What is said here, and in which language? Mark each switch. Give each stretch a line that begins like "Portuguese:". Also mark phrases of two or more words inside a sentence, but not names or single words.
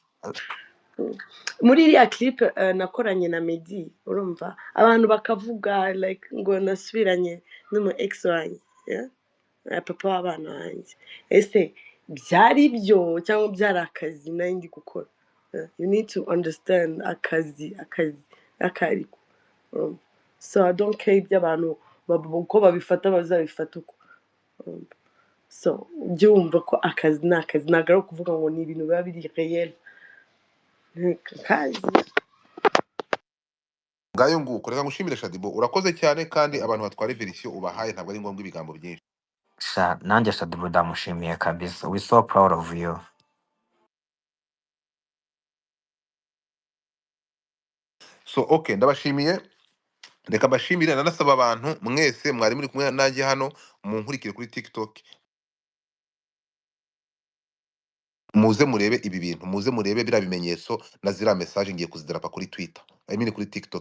Kinyarwanda: Muri iriya clip nakoranye na Meddy urumva abantu bakavuga like ngo nasubiranye n'umu ex wanjye, yeah? Papa w'abana banjye. Ese byari byo cyangwa byari akazi nari ndi gukora?
English: You need to understand
Kinyarwanda: akazi akariko.
English: So I don't care
Kinyarwanda: ibyo abantu uko babifata bazabifata uko. So ujye wumva ko akazi ni akazi, ntabwo ari ukuvuga ngo ni ibintu biba biri réel. kazi. ngayo nguko reka ngushimire Shadibu urakoze cyane kandi abantu batwara verisiyo ubahaye ntabwo ari ngombwa ibigambo byinshi. Sha nanjye Shadibu ndamushimiye kabisa,
English: we so proud of you.
Kinyarwanda: So okay ndabashimiye, reka mbashimire nanasaba abantu mwese mwari muri kumwe nanjye hano munkurikire kuri TikTok, muze murebe ibi bintu, muze murebe biriya bimenyetso na ziriya message ngiye kuzidrapa kuri Twitter,
English: I mean
Kinyarwanda: kuri TikTok.